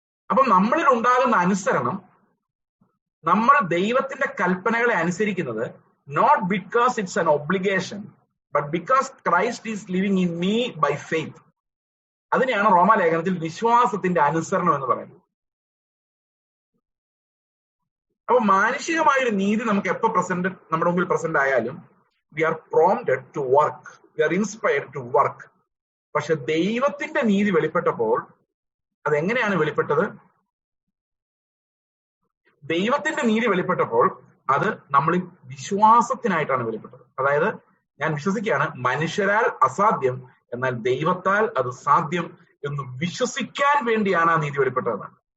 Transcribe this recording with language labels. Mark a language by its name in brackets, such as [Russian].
[Malayalam] അപ്പം നമ്മളിൽ ഉണ്ടാകുന്ന അനുസരണം, നമ്മൾ ദൈവത്തിന്റെ കൽപ്പനകളെ അനുസരിക്കുന്നത് [English] not because it's an obligation, but because Christ is living in me by faith. [Malayalam] അതിനെയാണ് റോമാലേഖനത്തിൽ വിശ്വാസത്തിന്റെ അനുസരണം എന്ന് പറയുന്നത്. അപ്പൊ മാനുഷികമായൊരു നീതി നമുക്ക് എപ്പോ നമ്മുടെ മുമ്പിൽ പ്രസന്റ് ആയാലും [English] we are prompted to work, we are inspired to work. [Malayalam] പക്ഷെ ദൈവത്തിന്റെ നീതി വെളിപ്പെട്ടപ്പോൾ അതെങ്ങനെയാണ് വെളിപ്പെട്ടത്? ദൈവത്തിന്റെ നീതി വെളിപ്പെട്ടപ്പോൾ അത് നമ്മളിൽ വിശ്വാസത്തിനായിട്ടാണ് വെളിപ്പെട്ടത്. അതായത് ഞാൻ വിശ്വസിക്കുകയാണ് മനുഷ്യരാൽ അസാധ്യം എന്നാൽ ദൈവത്താൽ അത് സാധ്യം എന്ന് വിശ്വസിക്കാൻ വേണ്ടിയാണ് ആ നീതി വെളിപ്പെട്ടതെന്നാണ്.